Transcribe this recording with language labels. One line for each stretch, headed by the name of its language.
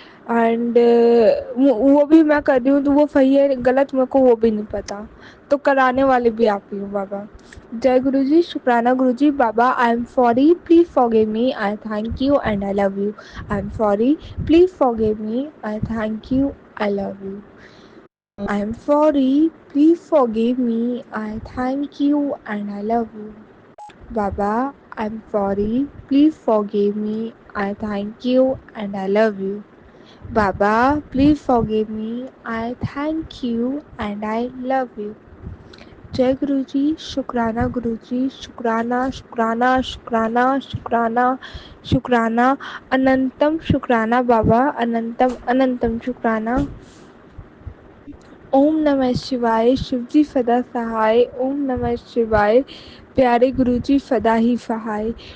Hindi: And वो भी मैं कर रही हूँ तो वो सही है गलत मेरे को वो भी नहीं पता, तो कराने वाले भी आप ही हो बाबा। जय गुरु जी, शुक्राना गुरु जी।
English: Baba, I am sorry, please forgive me, I thank you and I love you. I am sorry, please forgive me, I thank you, I love you. I am sorry, please forgive me, I thank you and I love you. Baba, I'm sorry, please forgive me, I thank you and I love you. Baba, please forgive me, I thank you and I love you.
Hindi: जय गुरु जी, शुक्राना गुरु जी, शुक्राना शुक्राना शुक्राना शुक्राना शुक्राना, अनंतम शुक्राना बाबा, अनंतम अनंतम शुक्राना। ओम नमः शिवाय, शिवजी सदा सहाय। ओम नमः शिवाय, प्यारे गुरुजी सदा ही सहाय।